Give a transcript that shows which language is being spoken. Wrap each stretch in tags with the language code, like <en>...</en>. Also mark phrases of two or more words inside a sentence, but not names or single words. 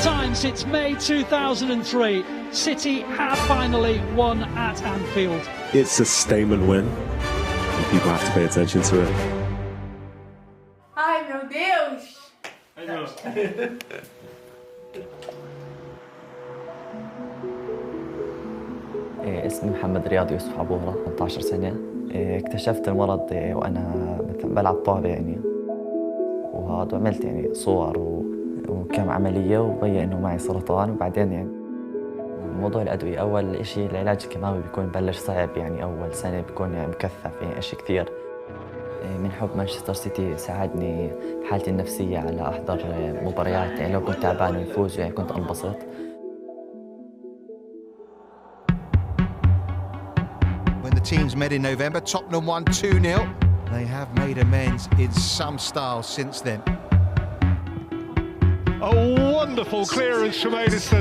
<en>since May 2003. City have finally won at Anfield. It's a statement win, and people have to pay attention to it.</en> <pt>Ai, meu Deus!</pt> <ar>اسمي محمد رياض يوسف عبورة 18 سنة. اكتشفت المرض وأنا بلعب طابة يعني، وهذا عملت يعني صور وكم عملية وبين إنه معي سرطان. وبعدين يعني موضوع الأدوية، أول إشي العلاج الكيماوي بيكون بلش صعب يعني، أول سنة بيكون يعني مكثف يعني أشي كثير. من حب مانشستر سيتي ساعدني بحالتي النفسية على أحضر مباريات، يعني لو كنت تعبان ويفوز يعني كنت أنبسط.</ar> <en>When the teams met in November, Tottenham won 2-0. They have made amends in some style since then. A wonderful clearance from Edison.</en>